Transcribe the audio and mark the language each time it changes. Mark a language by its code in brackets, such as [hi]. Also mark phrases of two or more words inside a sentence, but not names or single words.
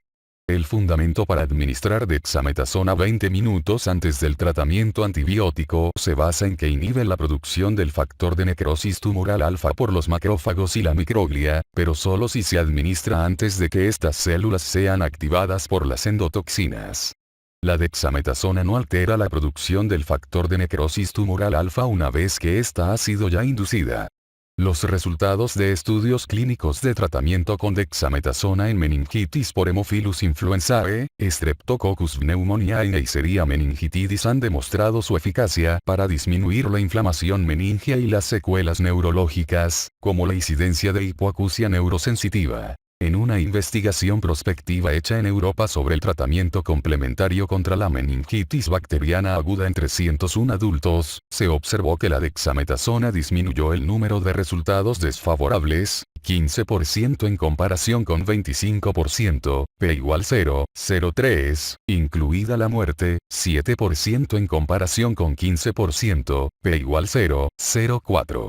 [es] El fundamento para administrar dexametasona 20 minutos antes del tratamiento antibiótico se basa en que inhibe la producción del factor de necrosis tumoral alfa por los macrófagos y la microglia, pero solo si se administra antes de que estas células sean activadas por las endotoxinas. La dexametasona no altera la producción del factor de necrosis tumoral alfa una vez que ésta ha sido ya inducida. Los resultados de estudios clínicos de tratamiento con dexametasona en meningitis por Haemophilus influenzae, Streptococcus pneumoniae y Neisseria meningitidis han demostrado su eficacia para disminuir la inflamación meningia y las secuelas neurológicas, como la incidencia de hipoacusia neurosensitiva. En una investigación prospectiva hecha en Europa sobre el tratamiento complementario contra la meningitis bacteriana aguda en 301 adultos, se observó que la dexametasona disminuyó el número de resultados desfavorables, 15% en comparación con 25%, p igual 0,03, incluida la muerte, 7% en comparación con 15%, p igual 0,04.